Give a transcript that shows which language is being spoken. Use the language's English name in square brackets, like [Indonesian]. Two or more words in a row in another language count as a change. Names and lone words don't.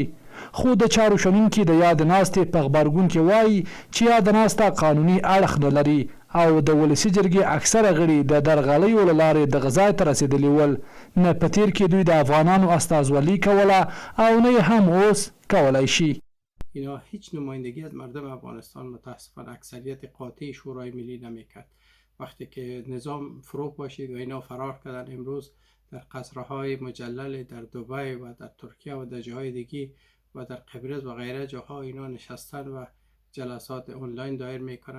[Pashto] خو د چارو شنونکي د یاد ناستې په غبرګون کې وایي چې یاد ناسته قانوني اړخ نه لري او د ولسي جرګې اکثره غړي د درغلیو له لارې دغه ځای ته رسېدلي ول. نه په تیر کې دوی د افغانانو استازولي کوله او نه هم اوس کولی شي. [Persian] اینا هیچ نمایندگی از مردم افغانستان متاسفانه اکثریت قاطع شورای ملی نمیکرد. وقتی که نظام فروغ باشید و اینا فرار کردن، امروز در قصرهای مجلل در دبی و در ترکیه و در جاهای دیگه و در قبرس و غیره جاها اینا نشستن و جلسات آنلاین دایر میکنن.